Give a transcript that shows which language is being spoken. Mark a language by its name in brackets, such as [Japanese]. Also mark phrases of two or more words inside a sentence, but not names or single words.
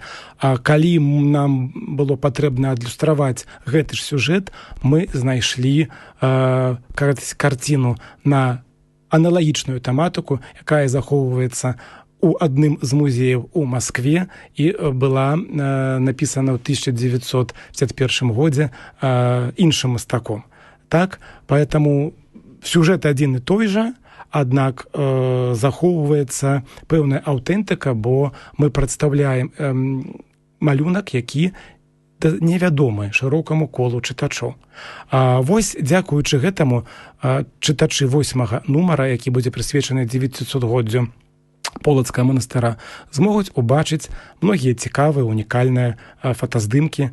[Belarusian] А калі нам было патрэбна адлюстраваць гэты ж сюжэт, мы знайшлі карціну на аналагічную тэматыку, якая захоўваецца у адным з музеяў у Маскве і была напісана ў 1951 годзе іншым мастаком. [Russian] Так, поэтому сюжет один и той же, [Belarusian] аднак захоўваецца пэўная аўтэнтыка, бо мы прадстаўляем малюнак, які невядомы шырокаму колу чытачоў. Вось, дзякуючы гэтаму, чытачы 8-га нумара, які будзе прысвечаны 900-годдзю Полацкага манастыра, змогуць убачыць многія цікавыя, унікальныя фотаздымкі.